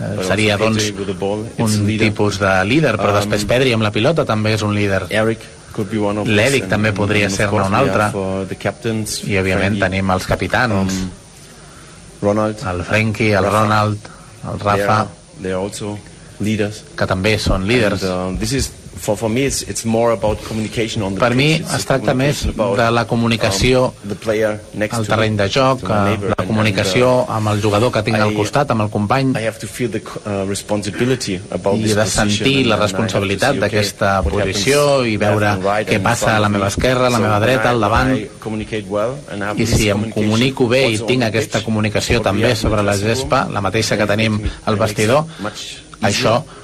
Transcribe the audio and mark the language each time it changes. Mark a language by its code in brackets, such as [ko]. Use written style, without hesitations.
[ca] Seria doncs un tipus de líder, però després Pedri amb la pilota també és un líder. L'Eric també podria ser-ne un altre, i òbviament tenim els capitans, el Frenkie, el Ronald, el Rafa, [en] they're also leaders, [ca] que també són líders. [en] This is for me it's more about communication on the [ca] per mi es tracta més de la comunicació al terreny de joc, la comunicació amb el jugador que tinc al costat, amb el company. [en] I have to feel the responsibility about this, [ca] i de sentir la responsabilitat d'aquesta posició, i veure què passa a la meva esquerra, a la meva dreta, al davant. I si em comunico bé i tinc aquesta comunicació també sobre la gespa, la mateixa que tenim al vestidor, això